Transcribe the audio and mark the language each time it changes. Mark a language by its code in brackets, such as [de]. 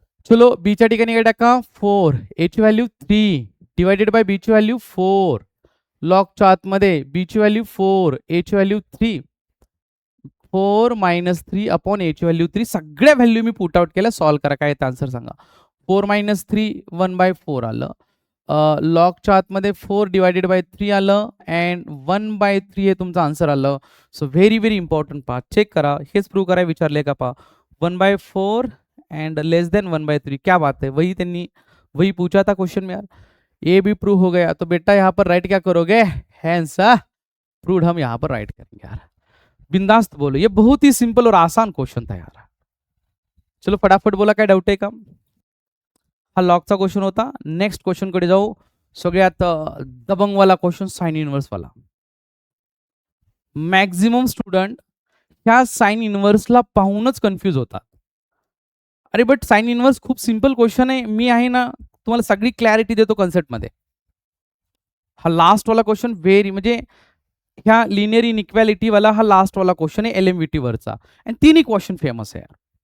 [mr] चलो बी च्या ठिकाणी काय टाका 4, ए ची व्हॅल्यू 3 डिवायडेड बाय बी ची व्हॅल्यू 4, लॉगच्या आतमध्ये बी ची व्हॅल्यू 4, ए ची व्हॅल्यू 3, 4 मायनस 3 अपॉन ए ची व्हॅल्यू 3, सगळ्या व्हॅल्यू मी पुट आउट केल्या, सॉल्व करा काय आन्सर सांगा। 4 मायनस 3 1/4 आलं, लॉगच्या आतमध्ये 4 डिवायडेड बाय 3 आलं अँड 1/3 हे तुमचं आन्सर आलं। सो व्हेरी व्हेरी इंपॉर्टंट पहा, चेक करा, हेच प्रूव्ह करायला विचारले का पहा, 1/4 एंड लेस देन 1/3, [hi] क्या बात है, वही पूछा था क्वेश्चन में यार, ये भी प्रूव हो गया। तो बेटा यहाँ पर राइट क्या करोगे, हैंस प्रूव्ड हम यहाँ पर राइट करेंगे यार, बिंदास्त बोलो, ये बहुत ही सिंपल और आसान क्वेश्चन था यार। [mr] चलो फटाफट बोला, काय डाऊट आहे का, हा लॉगचा क्वेश्चन होता। नेक्स्ट क्वेश्चन कडे जाऊ, सगळ्यात दबंगवाला क्वेश्चन, साइन इनवर्स वाला। मॅक्झिमम स्टुडंट ह्या साइन इनवर्सला पाहूनच कन्फ्यूज होतात, अरे बट साइन इनवर्स खूप सिंपल क्वेश्चन आहे. मी आहे ना तुम्हाला सगळी क्लॅरिटी देतो कन्सेप्टमध्ये. हा लास्ट वाला क्वेश्चन व्हेरी म्हणजे ह्या लिनियर इनइक्वॅलिटी वाला हा लास्ट वाला क्वेश्चन आहे एलएमव्हीटी वरचा आणि तीनही क्वेश्चन फेमस है यार.